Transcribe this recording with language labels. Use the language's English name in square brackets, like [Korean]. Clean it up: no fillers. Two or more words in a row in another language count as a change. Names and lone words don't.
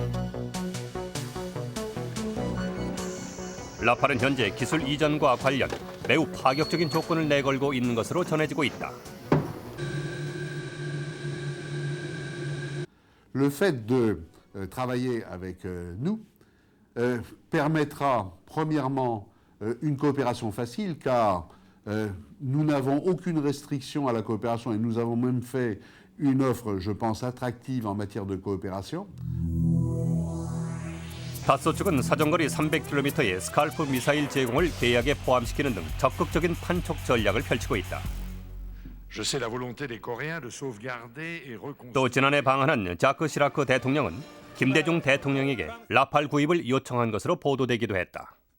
[Korean] 라팔은 현재 기술 이전과 관련 매우 파격적인 조건을 내걸고 있는 것으로 전해지고 있다. [French] Le fait de travailler avec nous permettra premièrement une coopération facile car nous n'avons aucune restriction à la coopération et nous avons même fait une offre, je pense, attractive en matière de coopération. [Korean] 다소 측은 사정거리 300km의 스칼프 미사일 제공을 계약에 포함시키는 등 적극적인 판촉 전략을 펼치고 있다. 또 지난해 방한한 자크 시라크 대통령은 김대중 대통령에게 라팔 구입을 요청한 것으로 보도되기도 했다.